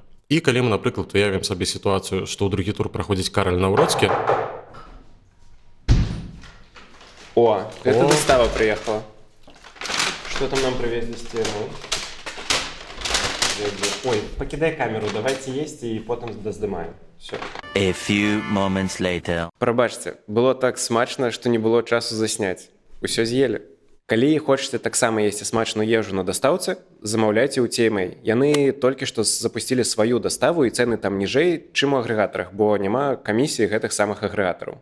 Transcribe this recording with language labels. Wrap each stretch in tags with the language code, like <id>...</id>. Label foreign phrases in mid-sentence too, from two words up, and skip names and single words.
<be>І калі мы, напрыклад, уявім сабе сітуацыю, што ў другі тур праходзіць Караль Наўроцкі. О, гэта дастава прыехала. Што там нам прывезлі з церву? Ой, пакідай камеру, давайте есці і потым даздымаем.</be> <en>A few moments later.</en> <be>Прабачце, было так смачна, што не было часу засняць. Усё з'елі. Калі хочаце таксама есці смачную ежу на дастаўцы, замаўляйце ў TMA. Яны толькі што запусцілі сваю даставу і цэны там ніжэй, чым у агрэгатарах, бо няма камісіі гэтых самых агрэгатараў.</be>